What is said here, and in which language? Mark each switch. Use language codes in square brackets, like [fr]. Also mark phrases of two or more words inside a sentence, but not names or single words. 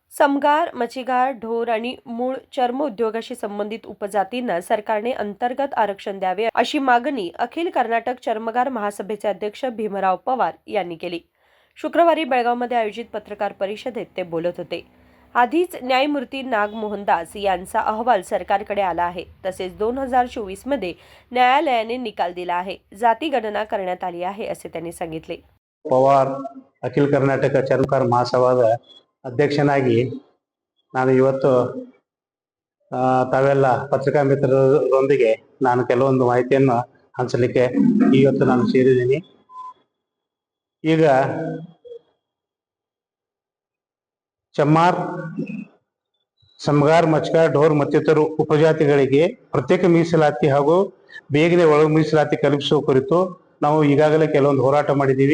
[mr] समगार, मच्छीगार, ढोर आणि मूळ चर्म उद्योगाशी संबंधित उपजातींना सरकारने अंतर्गत आरक्षण द्यावे अशी मागणी अखिल कर्नाटक चर्मगार महासभेचे अध्यक्ष भीमराव पवार यांनी केली. शुक्रवारी बेळगावमध्ये आयोजित पत्रकार परिषदेत ते बोलत होते. आधीच न्यायमूर्ती नागमोहन दास यांचा अहवाल सरकारकडे आला आहे. तसेच 2024 मध्ये न्यायालयाने निकाल दिला आहे. जाती गणना करण्यात आली आहे असे त्यांनी सांगितले. [kn] ಪವಾರ್ ಅಖಿಲ ಕರ್ನಾಟಕ ಚರ್ಮಕಾರ ಮಹಾಸಭಾದ ಅಧ್ಯಕ್ಷನಾಗಿ ನಾನು ಇವತ್ತು ತಾವೆಲ್ಲ ಪತ್ರಿಕಾ ಮಿತ್ರರೊಂದಿಗೆ ನಾನು ಕೆಲವೊಂದು ಮಾಹಿತಿಯನ್ನು ಹಂಚಲಿಕ್ಕೆ ಇವತ್ತು ನಾನು ಸೇರಿದ್ದೀನಿ. ಈಗ ಚಮ್ಮಾರ್, ಸಮಗಾರ್, ಮಚ್ಗಾರ್, ಢೋರ್ ಮತ್ತಿತರ ಉಪಜಾತಿಗಳಿಗೆ ಪ್ರತ್ಯೇಕ ಮೀಸಲಾತಿ ಹಾಗೂ ಬೇಗನೆ ಒಳ ಮೀಸಲಾತಿ ಕಲ್ಪಿಸುವ ಕುರಿತು ನಾವು ಈಗಾಗಲೇ ಕೆಲವೊಂದು ಹೋರಾಟ ಮಾಡಿದ್ದೀವಿ.